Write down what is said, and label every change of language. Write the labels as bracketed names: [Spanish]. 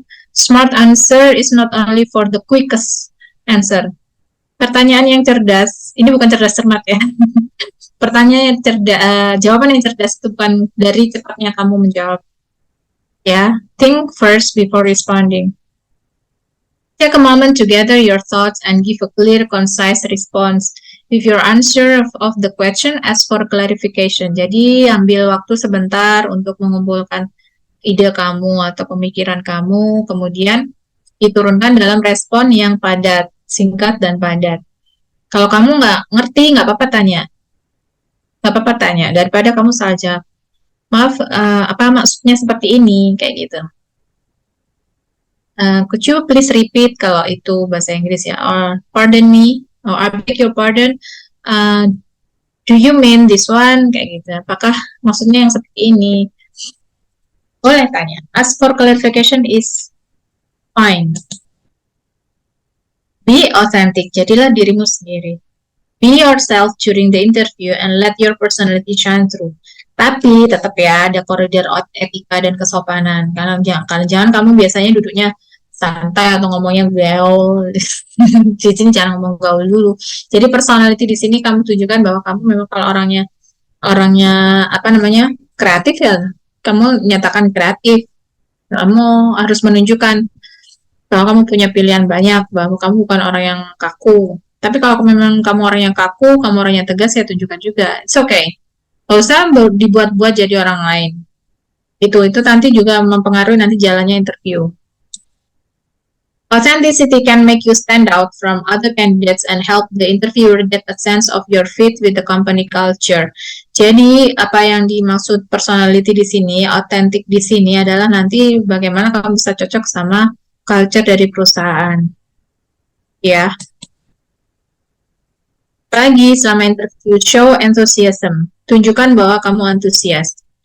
[English] Smart answer is not only for the quickest answer. [Indonesian] Pertanyaan yang cerdas, ini bukan cerdas cermat ya. Pertanyaan yang cerdas, jawaban yang cerdas itu bukan dari cepatnya kamu menjawab. [English] Ya, think first before responding. Take a moment to gather your thoughts and give a clear, concise response. If you're unsure of the question, ask for clarification. [Indonesian] Jadi, ambil waktu sebentar untuk mengumpulkan ide kamu atau pemikiran kamu, kemudian diturunkan dalam respon yang padat, singkat, dan padat. Kalau kamu nggak ngerti, nggak apa-apa tanya. Nggak apa-apa tanya, daripada kamu salah jawab. Maaf, apa maksudnya seperti ini, kayak gitu. [English] Could you please repeat [Indonesian] kalau itu bahasa Inggris ya, [English] or pardon me, or I beg your pardon, do you mean this one, [Indonesian] kayak gitu. Apakah maksudnya yang seperti ini? Boleh tanya. [English] Ask for clarification is fine. Be authentic, [Indonesian] jadilah dirimu sendiri. [English] Be yourself during the interview and let your personality shine through. [Indonesian] Tapi tetap ya ada koridor etika dan kesopanan. Karena jangan kamu biasanya duduknya santai atau ngomongnya gaul. Di sini jangan ngomong gaul dulu. Jadi personality di sini kamu tunjukkan bahwa kamu memang kalau orangnya apa namanya kreatif ya, kamu nyatakan kreatif. Kamu harus menunjukkan bahwa kamu punya pilihan banyak, bahwa kamu bukan orang yang kaku. Tapi kalau memang kamu orang yang kaku, kamu orang yang tegas, ya tunjukkan juga. [English] It's okay. [Indonesian] Gak usah dibuat-buat jadi orang lain. Itu nanti juga mempengaruhi nanti jalannya interview. [English] Authenticity can make you stand out from other candidates and help the interviewer get a sense of your fit with the company culture. [Indonesian] Jadi apa yang dimaksud personality di sini, authentic di sini adalah nanti bagaimana kamu bisa cocok sama culture dari perusahaan. Ya. Lagi selama interview, [English] show enthusiasm. [Indonesian] Tunjukkan bahwa kamu antusias.